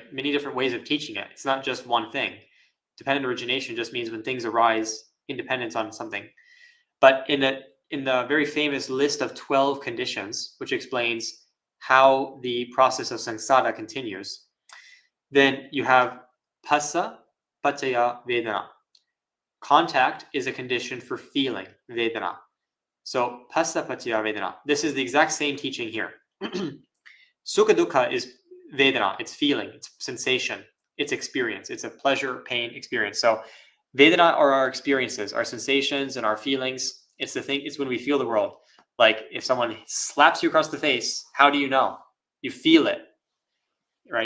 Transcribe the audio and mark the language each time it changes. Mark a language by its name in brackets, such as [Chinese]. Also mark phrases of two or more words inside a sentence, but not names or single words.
[English] Many different ways of teaching it. It's not just one thing. Dependent origination just means when things arise independent on something. But in the very famous list of 12 conditions, which explains how the process of samsara continues, then you have [Pali] phassa paccaya vedana. [English] Contact is a condition for feeling, vedana. So [Pali] phassa paccaya vedana. [English] This is the exact same teaching here. [Pali] Sukha dukkha [English] is vedana, it's feeling, it's sensation, it's experience, it's a pleasure, pain experience. So vedana are our experiences, our sensations and our feelings. It's the thing, it's when we feel the world. Like if someone slaps you across the face, how do you know? You feel it, right?